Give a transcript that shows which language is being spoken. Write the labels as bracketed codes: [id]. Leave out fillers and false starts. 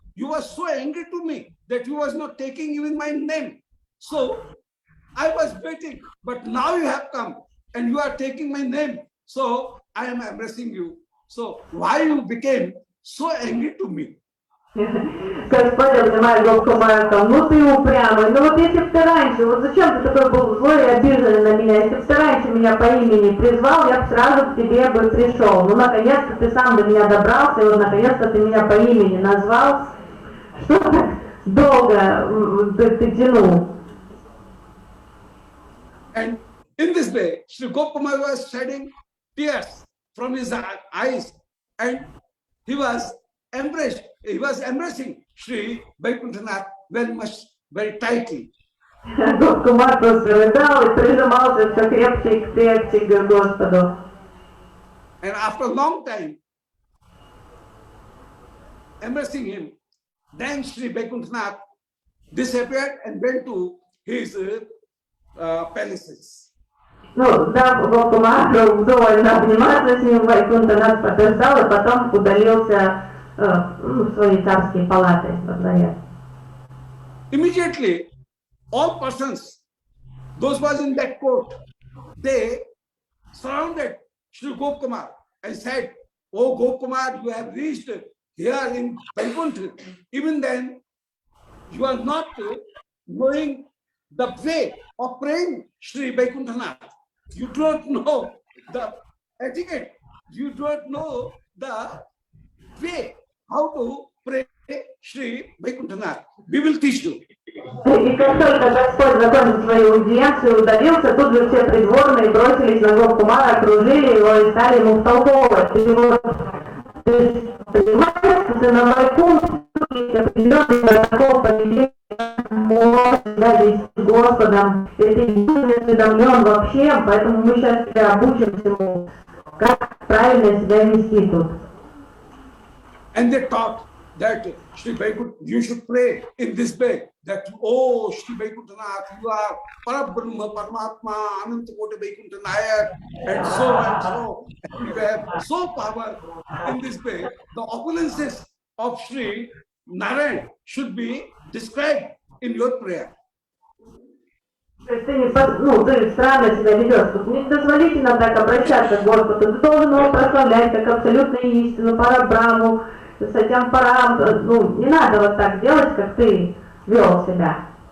[en] You were so angry to me that you was not taking even my name. So I was waiting, but now you have come and you are taking my name. So I am embracing you. So why you became so angry to me?" [ru] Господь обнимает Гопа Кумара, сказал, ну ты упрямый, ну вот если бы ты раньше, вот зачем ты такой был злой и обиженный на меня, если бы ты раньше меня по имени призвал, я бы сразу к тебе бы пришел. Ну наконец-то ты сам до меня добрался, и вот наконец-то ты меня по имени назвал. Что так долго ты тянул? [en] And in this way, Sri Gopkumar was shedding tears from his eyes, and he was embracing Sri Vaikuntanath very much, very tightly. [ru] Гопкумар просто рыдал и прижимался все крепче и крепче к Господу. [en] And after a long time, embracing him, then Sri Vaikuntanath disappeared and went to his palaces. [ru] Ну, да, Гопкумар вдоволь обниматься с ним, Вайкунтанат подождал и потом удалился в свои царские палаты во дворе. [en] Immediately, all persons, those was in that court, they surrounded Sri Gopkumar and said, "Oh Gopkumar, you have reached here in Vaikuntha. Even then, you are not knowing the way of praying Sri Vaikuntanath. You don't know the etiquette. You don't know the way how to pray Sri Vaikuntanath. We will teach you." [ru] И как только Господь закончил свою аудиенцию, удалился, тут же все придворные бросились на Гопкумара, окружили его и стали ему втолковывать. То есть, понимаете, что на Вайкунтхе есть определенный протокол поведения, можно вести с Господом. И ты не осведомлен вообще, поэтому мы сейчас тебя обучим всему, как правильно себя вести тут. [en] And they taught that Sri Vaikuntha, you should pray in this way, that, "Oh, Sri Vaikuntanath, you are Parabrahma, Paramatma, Anantakota Vaikuntha Nayak," and so. And you have so power in this way. The opulences of Sri Narayan should be described in your prayer. [ru] То есть ты странно себя ведешь, тут недозволительно так обращаться к Господу, ты должен его прославлять как абсолютную истину, Парабраму, Сатям Парам, не надо вот так делать, как ты вел себя.